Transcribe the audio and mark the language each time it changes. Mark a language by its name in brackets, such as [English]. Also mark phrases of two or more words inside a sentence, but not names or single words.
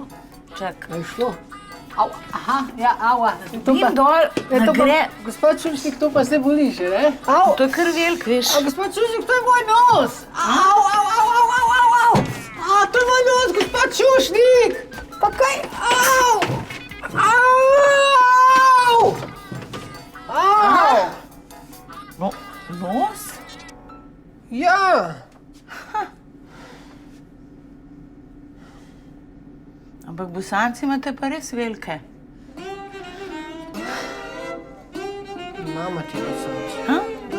[Slovenian] Čak. kaj je šlo? Au, aha, ja, aua. Dim dol, ne gre. Gospod Čušnik, to pa se boli že, ne? Au! To je kar velik, veš. Gospod Čušnik, to je moj nos! Au, au, au, au, au, au, au! To je moj nos, gospod Čušnik! Pa kaj? Au! Au! Au! No, nos? Ja! Ampak bosanci imate pa res velike. Mama ti bosanci. Ha?